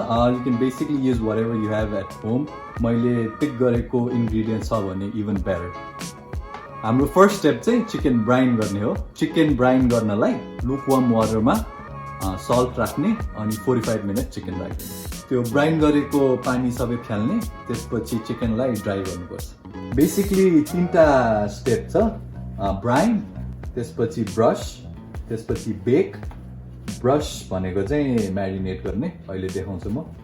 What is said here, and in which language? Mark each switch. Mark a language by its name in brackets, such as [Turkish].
[English] You can basically use whatever you have at home. [Nepali] मैले pick गरेको ingredients छ भने even better. हाम्रो first step चाहिँ chicken brine गर्ने हो. Chicken brine गर्नलाई lukewarm water मा salt राख्ने अनि 45 minutes chicken राख्ने. त्यो ब्राइन गरेको पानी सबै फ्याल्ने, त्यसपछि चिकनलाई ड्राई गर्नुपर्छ. बेसिकली तीनटा स्टेप छ. ब्राइन, त्यसपछि ब्रश, त्यसपछि बेक. ब्रश भनेको चाहिँ म्यारिनेट गर्ने, अहिले देखाउँछु म.